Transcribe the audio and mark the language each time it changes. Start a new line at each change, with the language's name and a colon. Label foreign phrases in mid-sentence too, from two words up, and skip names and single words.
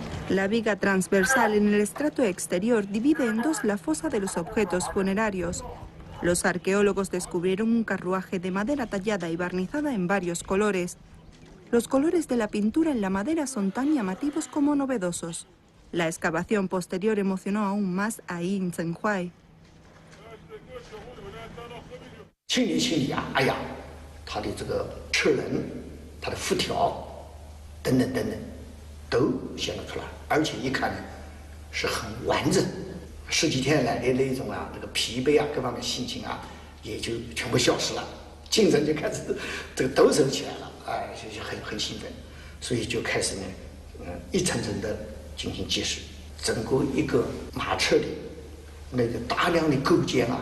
Spanish: La viga transversal en el estrato exterior divide en dos la fosa de los objetos funerarios. Los arqueólogos descubrieron un carruaje de madera tallada y barnizada en varios colores. Los colores de la pintura en la madera son tan llamativos como novedosos. La excavación posterior emocionó aún más a Yin Zhenhuai.
Chinese: 清理啊，哎呀，它的这个齿轮、它的辐条等等等等，都显露出来，而且一看呢是很完整。十几天来的那种啊，那个疲惫啊，各方面心情啊，也就全部消失了，精神就开始这个抖擞起来了，哎，就很兴奋，所以就开始呢，一层层的进行揭示，整个一个马车的那个大量的构件啊。